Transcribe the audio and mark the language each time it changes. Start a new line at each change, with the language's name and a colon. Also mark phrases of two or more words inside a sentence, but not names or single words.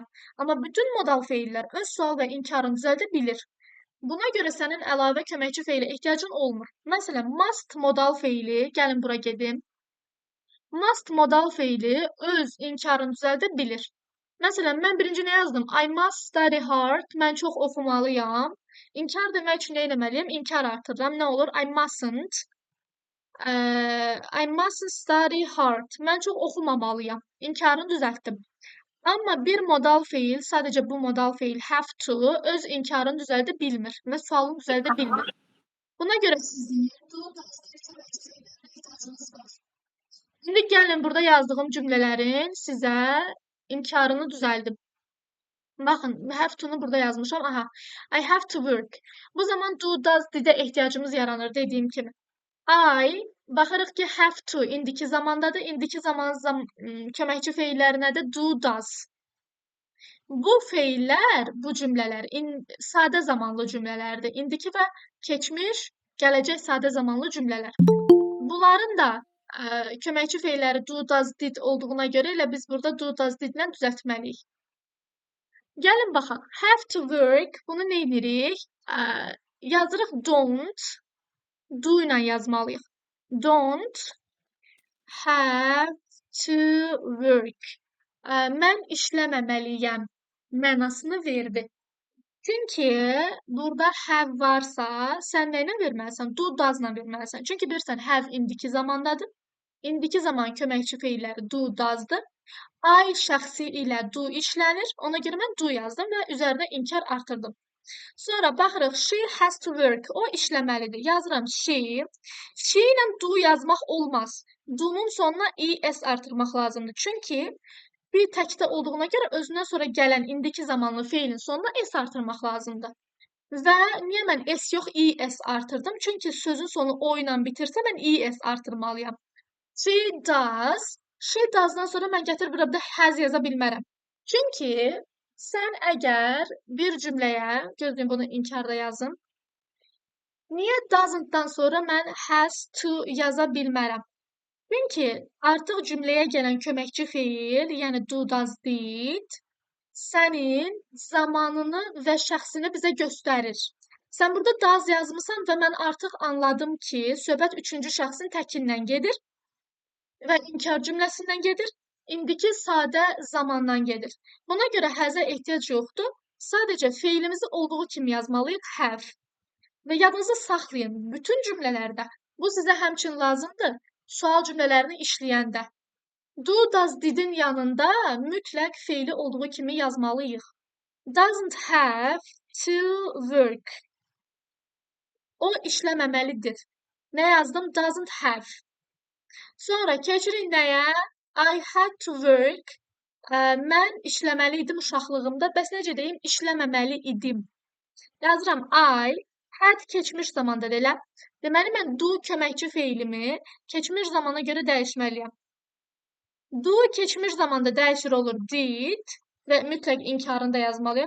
Azerbaijani: Amma bütün modal feillər öz sual və inkarını düzəldə bilir. Buna görə sənin əlavə köməkçi feilə ehtiyacın olmur. Məsələn, must modal feili, gəlin bura gedim. Must modal feili öz inkarını düzəldə bilir. Məsələn, mən birinci nə yazdım?
English: I must study hard.
Azerbaijani: Mən çox oxumalıyam. İnkar demək üçün nə etməliyəm? İnkar artırıram. Nə olur?
English: I mustn't study hard.
Azerbaijani: Mən çox oxumamalıyam. İnkarını düzəltdim. Amma bir modal feil, sadəcə bu modal feil
English: have to
Azerbaijani: öz inkarını düzəldə bilmir və sualını düzəldə bilmir. Buna görə sizin İndi gəlin burada yazdığım cümlələrin sizə inkarını düzəldim. Baxın,
English: have to-nu
Azerbaijani: burada yazmışam.
English: Aha. I have to work.
Azerbaijani: Bu zaman
English: do, does,
Azerbaijani: did-ə ehtiyacımız yaranır dediyim kimi. I baxırıq ki,
English: have to
Azerbaijani: indiki zamandadır. İndiki zaman köməkçi feillərinə də
English: do, does.
Azerbaijani: Bu feillər, bu cümlələr sadə zamanlı cümlələrdir. İndiki və keçmiş, gələcək sadə zamanlı cümlələr. Bunların da köməkçi feilləri
English: do, does, did
Azerbaijani: olduğuna görə elə biz burada
English: do, does,
Azerbaijani: did-lə düzəltməliyik. Gəlin baxaq.
English: Have to work.
Azerbaijani: Bunu nə edirik? Yazırıq don't. Do ilə yazmalıyıq.
English: Don't have to work.
Azerbaijani: Mən işləməməliyəm mənasını verdi. Çünki burada have varsa, sən nə ilə verməlisən?
English: Do, does-la
Azerbaijani: verməlisən. Çünki bilirsən, have indiki zamandadır. İndiki zaman köməkçi feilləri
English: do, does-dır.
Azerbaijani: I şəxsi ilə do işlənir. Ona görə mən do yazdım və üzərinə inkar artırdım. Sonra baxırıq,
English: she has to work.
Azerbaijani: O işləməlidir. Yazıram she. She ilə do yazmaq olmaz. Do-nun sonuna es artırmaq lazımdır. Çünki bir təkdə olduğuna görə özündən sonra gələn indiki zamanlı feilin sonuna es artırmaq lazımdır. Və niyə mən es yox, es artırdım? Çünki sözün sonu o ilə bitirsə, mən es artırmalıyam.
English: She does. She does-dan
Azerbaijani: sonra mən gətirib burada has yaza bilmərəm. Çünki sən əgər bir cümləyə, gözləyin bunu inkarda yazın. Niyə
English: doesn't-dan
Azerbaijani: sonra mən
English: has to
Azerbaijani: yaza bilmərəm? Çünki artıq cümləyə gələn köməkçi feil, yəni
English: do, does, did,
Azerbaijani: sənin zamanını və şəxsini bizə göstərir. Sən burada does yazmısan və mən artıq anladım ki, söhbət üçüncü şəxsin təkindən gedir və inkar cümləsindən gedir, indiki sadə zamandan gedir. Buna görə has-ə ehtiyac yoxdur. Sadəcə feilimizi olduğu kimi yazmalıyıq, have. Və yadınızda saxlayın, bütün cümlələrdə bu sizə həmçin lazımdır. Sual cümlələrini işləyəndə.
English: Do, does, did-in
Azerbaijani: yanında mütləq feili olduğu kimi yazmalıyıq.
English: Doesn't have to work.
Azerbaijani: O işləməməlidir. Nə yazdım?
English: Doesn't have.
Azerbaijani: Sonra keçirik nəyə?
English: I had to work.
Azerbaijani: Mən işləməli idim uşaqlığımda. Bəs necə deyim? İşləməməli idim. Yazıram
English: I had
Azerbaijani: keçmiş zamanda elə. Deməli, mən do köməkçi feilimi keçmiş zamana görə dəyişməliyəm. Do keçmiş zamanda dəyişir olur did və mütləq inkarını da yazmalıyam.